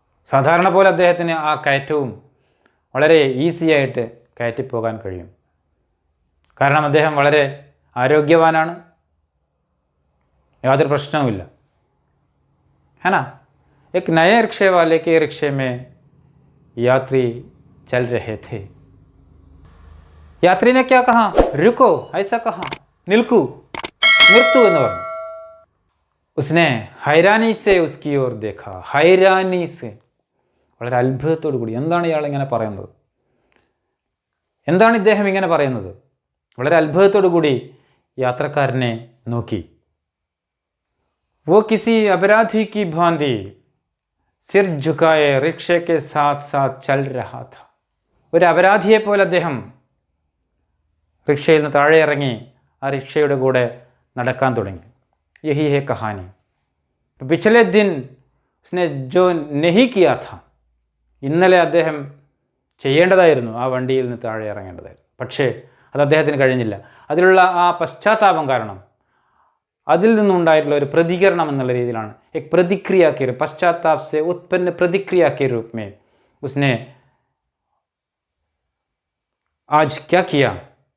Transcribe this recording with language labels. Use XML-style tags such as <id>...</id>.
<ml>സാധാരണ പോലെ അദ്ദേഹത്തിന് ആ കയറ്റവും വളരെ ഈസി ആയിട്ട് കയറ്റിപ്പോകാൻ കഴിയും. കാരണം അദ്ദേഹം വളരെ ആരോഗ്യവാനാണ്, യാതൊരു പ്രശ്നവുമില്ല.</ml> <hi>है ना. एक नए रिक्शे वाले के रिक्शे में यात्री चल रहे थे. यात्री ने क्या कहा? रुको. ऐसा कहा. निल्कू, निर्तू</hi> <ml>എന്ന് പറഞ്ഞു.</ml> <hi>उसने हैरानी से उसकी ओर देखा. हैरानी से,</hi> <ml>വളരെ അത്ഭുതത്തോടു കൂടി. എന്താണ് ഇയാൾ ഇങ്ങനെ പറയുന്നത്? എന്താണ് ഇദ്ദേഹം ഇങ്ങനെ പറയുന്നത്? വളരെ അത്ഭുതത്തോടു കൂടി യാത്രക്കാരനെ നോക്കി.</ml> <hi>वो किसी अपराधी की भांति सिर झुकाए रिक्शे के साथ साथ चल रहा था.</hi> <ml>ഒരു അപരാധിയെ പോലെ അദ്ദേഹം റിക്ഷയിൽ നിന്ന് താഴെ ഇറങ്ങി ആ റിക്ഷയുടെ കൂടെ നടക്കാൻ തുടങ്ങി.</ml> <hi>यही है कहानी. पिछले दिन उसने जो नहीं किया था,</hi> <ml>ഇന്നലെ അദ്ദേഹം ചെയ്യേണ്ടതായിരുന്നു, ആ വണ്ടിയിൽ നിന്ന് താഴെ ഇറങ്ങേണ്ടതായിരുന്നു. പക്ഷേ അത് അദ്ദേഹത്തിന് കഴിഞ്ഞില്ല. അതിലുള്ള ആ പശ്ചാത്താപം കാരണം, അതിൽ നിന്നുണ്ടായിട്ടുള്ള ഒരു പ്രതികരണം എന്നുള്ള രീതിയിലാണ്,</ml> <hi>एक प्रतिक्रिया के रूप, पश्चाताप से उत्पन्न प्रतिक्रिया के रूप में उसने आज क्या किया?</hi>